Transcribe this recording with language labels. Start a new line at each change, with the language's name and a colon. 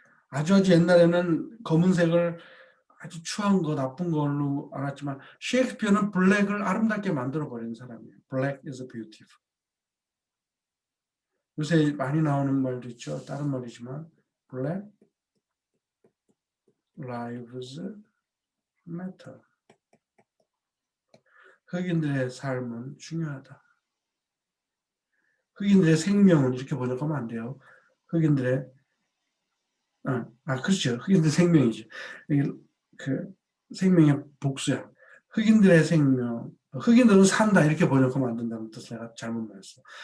Korean: 아주 옛날에는 검은색을 아주 추한 거, 나쁜 걸로 알았지만 셰익스피어는 블랙을 아름답게 만들어버린 사람이에요.
English: Black is beautiful.
Korean: 요새 많이 나오는 말도 있죠. 다른 말이지만
English: Black lives matter.
Korean: 흑인들의 삶은 중요하다. 흑인들의 생명은 이렇게 번역하면 안 돼요. 흑인들의 그렇죠. 흑인들 생명이죠. 그 생명의 복수야. 흑인들의 생명, 흑인들은 산다 이렇게 번역하면 안 된다는 뜻 내가 잘못 말했어.